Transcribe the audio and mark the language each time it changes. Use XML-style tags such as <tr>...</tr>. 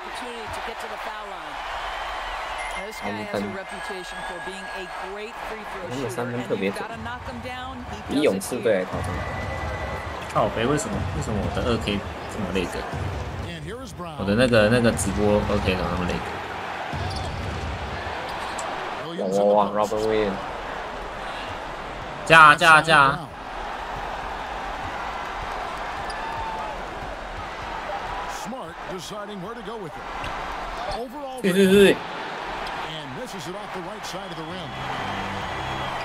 <en>This guy has a reputation for being a great free throw shooter, and you've got to knock him down.</en> <zh>比勇士队还夸张。靠北，为什么我的2K 这么那个？我的那个直播2K 怎么那么那个？哇 ，Robert Williams，加！</zh> <en>Smart deciding where to go with it. Overall.</en> <zh>对。</zh> <en>Misses it off the right side of the rim.</en>